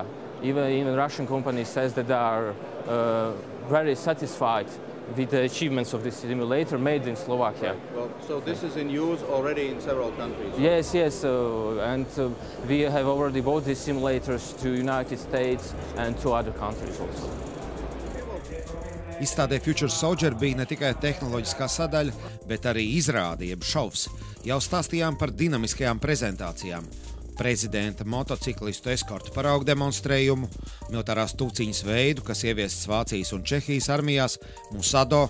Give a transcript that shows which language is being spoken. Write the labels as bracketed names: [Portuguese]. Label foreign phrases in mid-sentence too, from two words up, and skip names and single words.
[English] Even Russian company says that they are very satisfied with the achievements of this simulator made in Slovakia. Right. Well, so this is in use already in several countries. Yes, and we have already bought these simulators to United States and to other countries also. [Latvian] Izstādē Future Soldier bija ne tikai tehnoloģiskā sadaļa, bet arī izrāde, jeb šovs. Jau stāstījām par dinamiskajām prezentācijām. Prezidenta motociklistu eskorta paraugu demonstrējumu, militārās tūciņas veidu, kas ieviests Vācijas un Čehijas armijās, Musado.